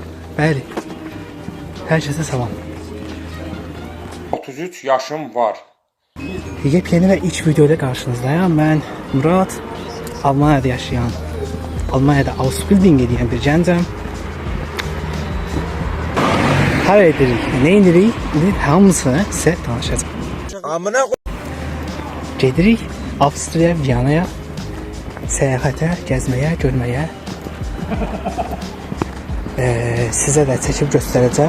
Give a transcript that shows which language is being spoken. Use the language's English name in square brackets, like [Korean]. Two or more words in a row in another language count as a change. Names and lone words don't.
[Azerbaijani] Bəli. Hər kəsə salam. 33 yaşım var. [Turkish] Yepyeni ve ilk videoyla karşınızdayım. Ben Murat, Almanya'da yaşayan, [Azerbaijani] Almanya'da Ausbildung edən bir gəncəm. Hər edirik, nə edirik? Hamısını sizə danışacağım. Gedirik Avstriya, Viyanaya, səyahətə, gəzməyə, görməyə. Sizə də çəkib göstərəcəm.